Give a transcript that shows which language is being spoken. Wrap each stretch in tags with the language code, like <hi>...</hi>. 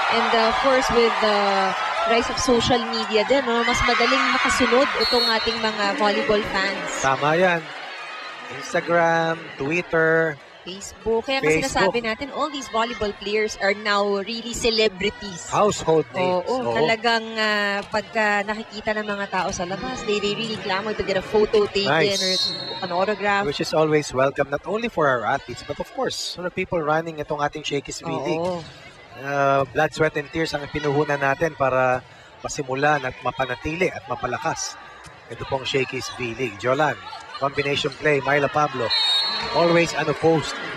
<en>And of course, with the rise of social media din, no,</en> <tl>mas madaling makasunod itong ating</tl> <en>mga volleyball fans.</en> <tl>Tama yan. Instagram, Twitter, Facebook. Kaya nga Facebook. sinasabi natin,</tl> <en>all these volleyball players are now really celebrities. household names.</en> <tl>Oo, talagang pagka nakikita ng mga tao sa labas,</tl> <en>they really clamor to get a photo taken Nice. or an autograph. Which is always welcome, not only for our athletes, but of course, for the people running</en> <tl>itong ating</tl> <en>Shakey's League.</en> <tl>Oo.</tl> <en>Blood, sweat, and tears</en> <tl>ang pinuhunan natin para masimulan at mapanatili at mapalakas. Ito pong Shakey's League. Jolan, combination play, Myla Pablo,</tl> <en>always unopposed.</en>